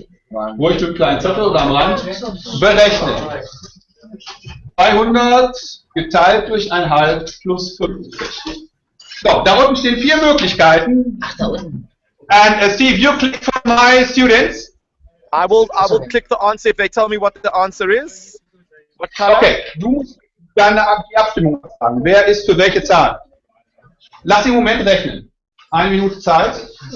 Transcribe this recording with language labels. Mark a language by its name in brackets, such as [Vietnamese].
[German] Wo ich den kleinen Zettel oder am Rand? Berechne. 200 geteilt durch 1,5 plus 50. So, da unten stehen 4 Möglichkeiten. Ach, da unten. [English] And Steve, you click for my students. I will click the answer if they tell me what the answer is. What color? [German] Okay, du musst die Abstimmung fragen. Wer ist für welche Zahl? Lass ihn im Moment rechnen. 1 Minute Zeit.